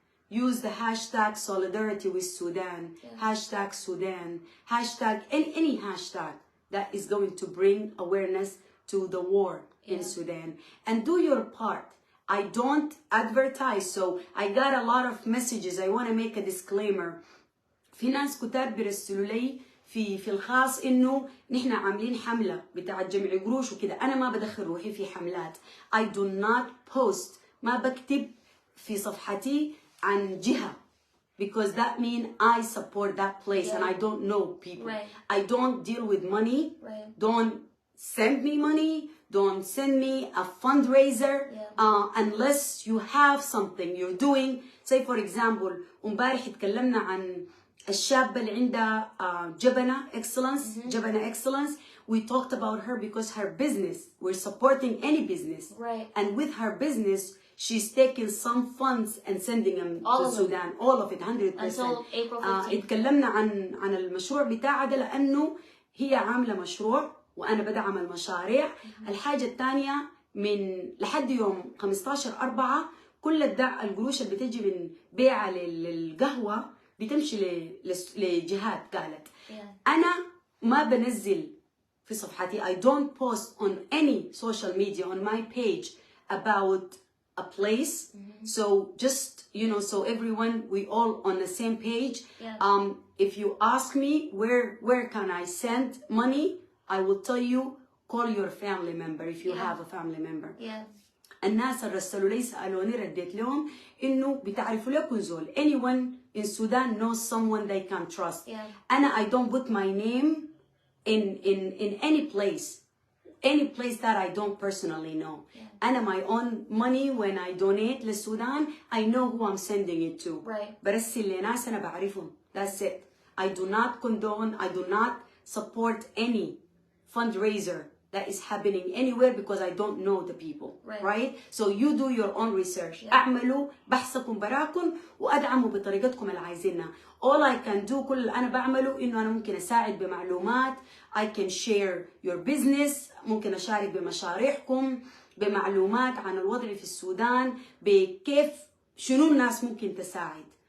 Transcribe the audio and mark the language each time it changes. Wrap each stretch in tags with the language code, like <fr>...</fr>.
<en>Use the hashtag solidarity with Sudan. Hashtag Sudan. Hashtag any hashtag that is going to bring awareness to the war in Sudan. And do your part. I don't advertise, so I got a lot of messages. I want to make a disclaimer.</en> <ar>في ناس كتار بيرسلوا لي في الخاص انه نحن عاملين حمله بتاعت جمع قروش وكده. انا ما بدخل روحي في حملات.</ar> <en>I do not post.</en> <ar>ما بكتب في صفحتي عن جهه</ar> <en>because that means I support that place and I don't know people. I don't deal with money. Don't send me money. Don't send me a fundraiser unless you have something you're doing. Say for example,</en> <ar>امبارح اتكلمنا عن الشابة اللي عندها جبنة excellence.</ar> <en>We talked about her because her business, we're supporting any business. And with her business, she's taking some funds and sending them to Sudan. All of it, 100%. Until April 15th.</en> <ar>اتكلمنا عن المشروع بتاعها ده لأنه هي عاملة مشروع وأنا بدعم المشاريع. الحاجة الثانية من لحد يوم 15/4 كل القروش اللي بتجي من بيعة للقهوة بتمشي لجهات قالت. أنا ما بنزل في صفحتي.</ar> <en>I don't post on any social media on my page about a place. So just, you know, so everyone, we all on the same page. If you ask me where can I send money, I will tell you, call your family member if you have a family member.</en> <ar>الناس اللي رسلوا لي سألوني رديت لهم إنه بتعرفوا لكم زول.</ar> <en>Anyone in Sudan knows someone they can trust. أنا I don't put my name in any place that I don't personally know. أنا my own money when I donate للسودان I know who I'm sending it to.</en> <ar>برسل لناس أنا بعرفهم.</ar> <en>That's it. I do not condone, I do not support any fundraiser that is happening anywhere because I don't know the people, right? So you do your own research.</en> <ar>اعملوا بحثكم براكم وادعموا بطريقتكم اللي عايزينها.</ar> <en>All I can do</en> <ar>كل اللي أنا بعمله إنه أنا ممكن أساعد بمعلومات.</ar> <en>I can share your business.</en> <ar>ممكن أشارك بمشاريعكم بمعلومات عن الوضع في السودان بكيف شنو الناس ممكن تساعد.</ar>